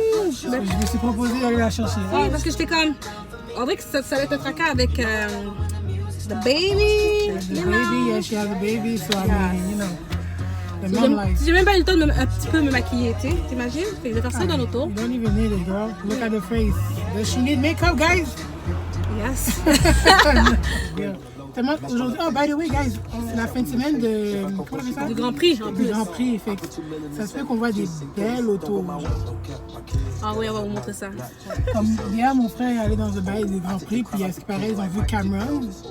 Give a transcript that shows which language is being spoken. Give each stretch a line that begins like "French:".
French: Je me suis proposé d'aller la chercher. Oui, parce que j'étais comme... On dirait que ça allait être un tracas avec the baby.
English: The baby, yeah, she has a baby, so I mean, you know. The mom likes.
French: J'ai même pas eu le temps de un petit peu me maquiller, tu sais, t'imagines? Fait que je vais faire ça dans l'auto.
English: You don't even need it, girl. Look at the face. Does she need makeup, guys? Yes. Yeah.
French: Aujourd'hui, oh, by the way, guys, c'est la fin de semaine de... Comment on appelle ça? Du Grand Prix, en plus. Du Grand Prix, fait que ça se fait qu'on voit des belles autos. Ah oui, on va vous montrer ça. Comme hier, mon frère est allé dans un bail du Grand Prix, puis à ce qui paraît, ils ont vu Cameron.